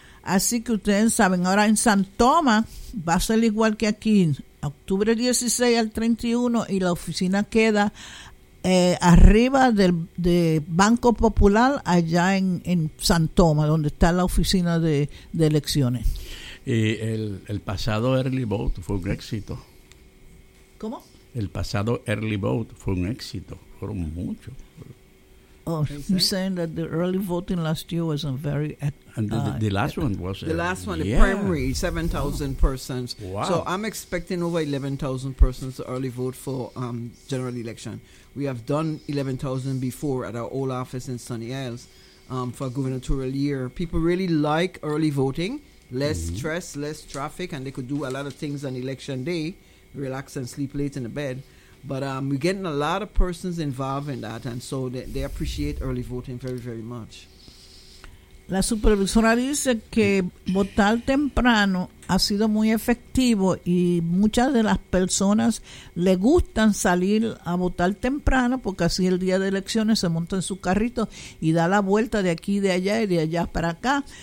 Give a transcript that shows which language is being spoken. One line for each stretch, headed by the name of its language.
Spanish: Así que ustedes saben, ahora en San Tomás va a ser igual que aquí, octubre 16 al 31, y la oficina queda arriba de Banco Popular, allá en San Tomás, donde está la oficina de elecciones. Y el pasado
English: early vote
Spanish: fue un éxito. ¿Cómo? El pasado
English: early vote
Spanish: fue un éxito. Fueron muchos.
English: Oh, you're saying that the early voting last year was a very... The last one, the primary, 7,000 persons. Wow. So I'm expecting over 11,000 persons to early vote for general election. We have done 11,000 before at our old office in Sunny Isles for a gubernatorial year. People really like early voting. Less stress, less traffic, and they could do a lot of things on election day, relax and sleep late in the bed. But we're getting a lot of persons involved in that, and so they appreciate early voting very, very much.
Spanish: La supervisora dice que votar temprano ha sido muy efectivo y muchas de las personas le gustan salir a votar temprano porque así el día de elecciones se monta en su carrito y da la vuelta de aquí, de allá y de allá para acá.